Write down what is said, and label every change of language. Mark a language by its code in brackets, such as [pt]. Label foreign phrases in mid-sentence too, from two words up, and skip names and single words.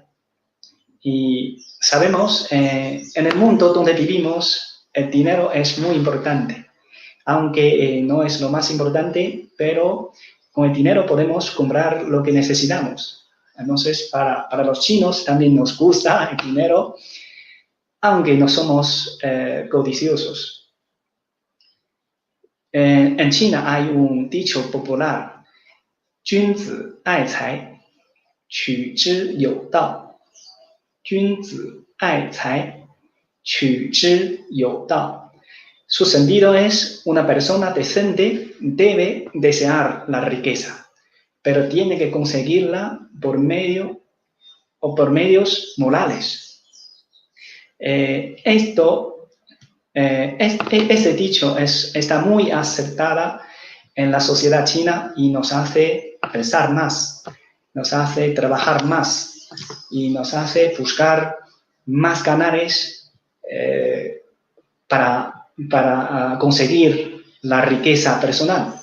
[es] Y sabemos, en el mundo donde vivimos, el dinero es muy importante, aunque no es lo más importante, pero con el dinero podemos comprar lo que necesitamos. Entonces, para los chinos también nos gusta el dinero, aunque no somos codiciosos. En China hay un dicho popular, [zh] 君子爱财，取之有道。君子爱财，取之有道. [es] Su sentido es, una persona decente debe desear la riqueza, pero tiene que conseguirla por medios morales. Este dicho está muy aceptada en la sociedad china y nos hace pensar más, nos hace trabajar más y nos hace buscar más canales para conseguir la riqueza personal.